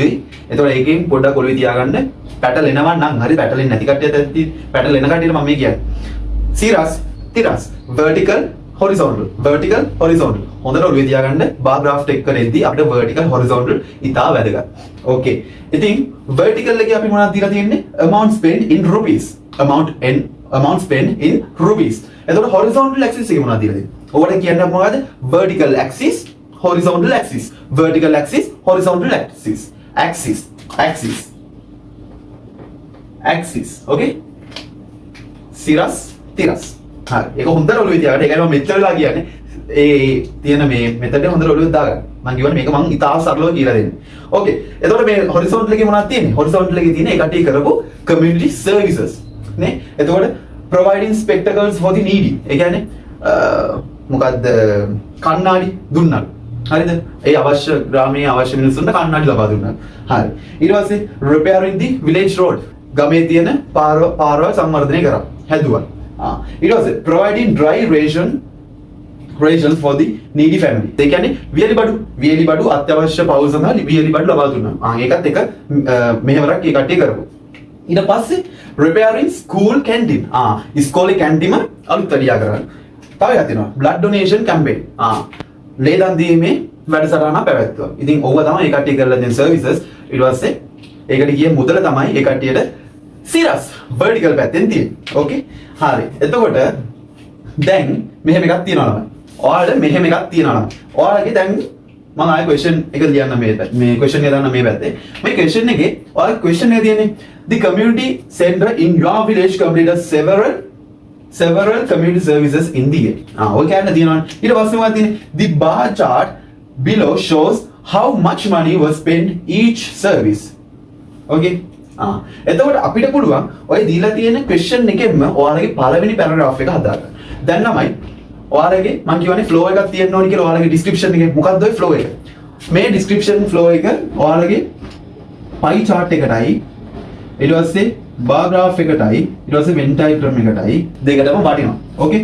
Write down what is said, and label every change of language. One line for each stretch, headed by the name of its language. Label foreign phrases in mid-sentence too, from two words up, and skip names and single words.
Sinhala: එතකොට ඒකෙන් පොඩ්ඩක් ඔළුවේ තියාගන්න පැටලෙනවා නම් හරි පැටලෙන්නේ නැති කට්ටියත් ඇත්ති පැටලෙන කට්ටියට මම මේ කියන්නේ. සිරස් තිරස්
English: vertical horizontal vertical horizontal.
Sinhala: හොඳට ඔළුවේ තියාගන්න
English: bar graph
Sinhala: එක කරෙද්දී අපිට
English: vertical horizontal
Sinhala: ඉතා වැදගත්. Okay. ඉතින් vertical එකේ අපි මොනවද දීලා තියෙන්නේ?
English: amount spent in rupees. amount spent in rupees.
Sinhala: එතකොට
English: horizontal axis
Sinhala: එක මොනවද දීලා තියෙන්නේ? ඔකට කියන්නේ මොකද්ද?
English: vertical axis horizontal axis. vertical axis horizontal axis. axis. Okay.
Sinhala: සිරස් තිරස්. හරි. ඒක හොඳට ඔළුවේ තියාගන්න. ඒකයි මම මෙච්චර වෙලා කියන්නේ. ඒ තියෙන මේ මෙතන හොඳට ඔළුවේ දාගන්න. මම කියවනේ මේක මම ඉතාල සරලව කියලා දෙන්නේ. Okay. එතකොට මේ horizontal එකේ මොනවද තියෙන්නේ? horizontal එකේ තියෙන්නේ ඒ කට්ටිය කරපු
English: community services.
Sinhala: නේ?
English: එතකොට providing spectacles for the needy.
Sinhala: ඒ කියන්නේ මොකද්ද කණ්ණාඩි දුන්නා. හරිද? ඒ අවශ්‍ය ග්‍රාමීය අවශ්‍ය මිනිස්සුන්ට කණ්ණාඩි ලබා දුන්නා. හරි. ඊට පස්සේ
English: repairing the village road.
Sinhala: ගමේ තියෙන පාරවල් සංවර්ධනය කරා. හැදුවා. ඊට පස්සේ
English: providing dry rations for the needy family.
Sinhala: ඒ කියන්නේ වියලි බඩු අත්‍යවශ්‍ය පවුල් සඳහා වියලි බඩු ලබා දුන්නා. ඒකත් එක මෙහෙවරක් ඒ කට්ටිය කරපු. ඊට පස්සේ
English: repairing school canteen.
Sinhala: ඉස්කෝලේ කැන්ටිම අලුත් වැඩියා කරා. තව එකක් තියෙනවා
English: blood donation campaign.
Sinhala: ලේ දන් දීමේ වැඩසටහනක් පැවැත්වුවා. ඉතින් ඕවා තමයි ඒ කට්ටිය කරලා දෙන services. ඊට පස්සේ ඒකට ගිය මුදල තමයි ඒ කට්ටියට සිරස් vertical පැත්තෙන් තියෙන්නේ. Okay? හරි. එතකොට දැන් මෙහෙම එකක් තියෙනවා නම. ඔයාලට මෙහෙම එකක් තියෙනවා නම. ඔයාලගේ දැන් මම ආයෙ question එක ලියන්න මේ question එක දාන්න මේ පැත්තේ. මේ question එකේ ඔයාලා question එක තියෙන්නේ
English: the community center in your village completed several community services in the year.
Sinhala: ඔය කියන්න තියෙනවා. ඊට පස්සේ මොකක්ද තියෙන්නේ?
English: The bar chart below shows how much money was spent each service.
Sinhala: Okay? එතකොට අපිට පුළුවන් ඔය දීලා තියෙන question එකෙන්ම ඔයාලගේ පළවෙනි paragraph එක හදාගන්න. දැන් ළමයි ඔයාලගේ මම කියවනේ flow එකක් තියෙන්න ඕනි කියලා ඔයාලගේ description එකේ මොකක්ද ඔය flow එක? මේ description flow එක ඔයාලගේ
English: pie chart
Sinhala: එකටයි ඊට පස්සේ
English: bar graph
Sinhala: එකටයි ඊට පස්සේ
English: Venn diagram
Sinhala: එකටයි දෙකටම වටිනවා. Okay?